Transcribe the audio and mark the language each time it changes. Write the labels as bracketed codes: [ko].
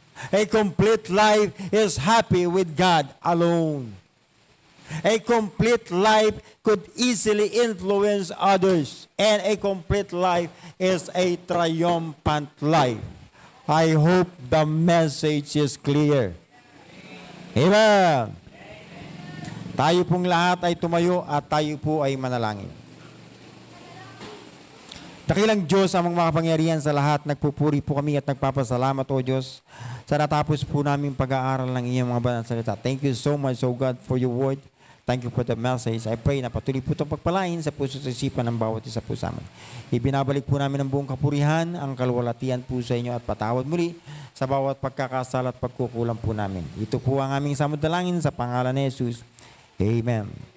[en] A complete life is happy with God alone. A complete life could easily influence others. And a complete life is a triumphant life. I hope the message is clear. Amen. [tl] Tayo pong lahat ay tumayo at tayo po ay manalangin. Dakilang Diyos amang makapangyarihan sa lahat, nagpupuri po kami at nagpapasalamat o Diyos sa natapos po namin pag-aaral ng iyong mga banal na salita. [en] Thank you so much, O God, for your word. Thank you for the message. I pray [tl] na patuloy po itong pagpalain sa puso at isipan ng bawat isa po sa amin. Ibinabalik po namin ang buong kapurihan, ang kalwalatian po sa inyo at patawad muli sa bawat pagkakasala at pagkukulang po namin. Ito po ang aming samudalangin sa pangalan ni Jesus. Amen.